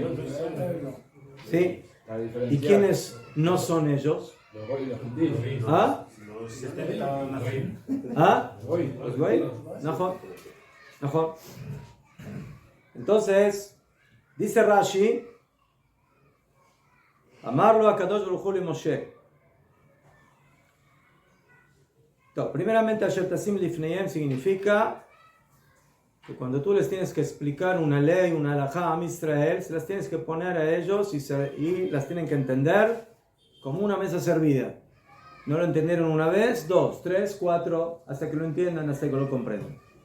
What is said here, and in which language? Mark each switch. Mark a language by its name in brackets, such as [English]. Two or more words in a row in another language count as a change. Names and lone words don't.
[Spanish] ¿Sí? ¿Y quiénes no son ellos? ¿Ah? ¿Ah? ¿Los goy? ¿No? Entonces, dice Rashi, amarlo a [Hebrew] קדוש ברוך הוא למשה. [Spanish] Primeramente, [Hebrew] אשר תשים לפניהם [Spanish] significa que cuando tú les tienes que explicar una ley, una halajá a Israel, se las tienes que poner a ellos y las tienen que entender como una mesa servida. No lo entendieron una vez, 2, 3, 4, hasta que lo entiendan, hasta que lo comprendan.